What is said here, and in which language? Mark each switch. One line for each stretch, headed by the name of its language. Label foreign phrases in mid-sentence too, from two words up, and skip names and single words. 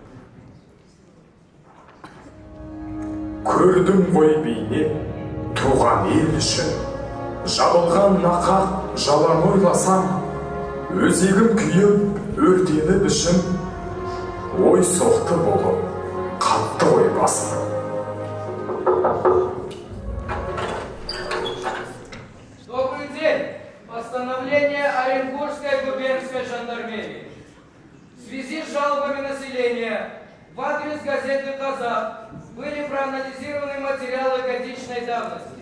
Kazakh: Көрдім ғой бейне туған ел үшін, жабылған нақақ жалаң ойласам, өзегім күйіп өртеніп ішім, ой соқты болып қатты ой басым.
Russian: Добрый день! Постановление Оренбургской губернской жандармерии. В связи с жалобами населения в адрес газеты «Казах» были проанализированы материалы годичной давности.